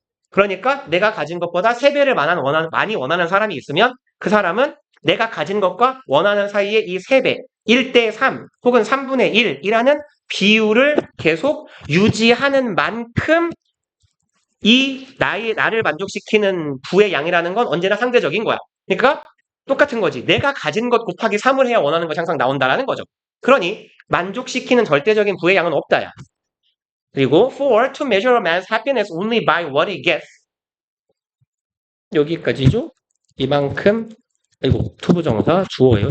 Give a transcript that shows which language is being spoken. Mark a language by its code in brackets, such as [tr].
[ko] 그러니까 내가 가진 것보다 3배를 많이 원하는 사람이 있으면 그 사람은 내가 가진 것과 원하는 사이에 이 3배, 1대 3 혹은 3분의 1이라는 비율을 계속 유지하는 만큼 나를 만족시키는 부의 양이라는 건 언제나 상대적인 거야. 그러니까 똑같은 거지. 내가 가진 것 곱하기 3을 해야 원하는 것이 항상 나온다라는 거죠. 그러니 만족시키는 절대적인 부의 양은 없다야. [en] 그리고 for to measure a man's happiness only by what he gets. [ko] 여기까지죠. 이만큼 이거 투부정사 주어예요.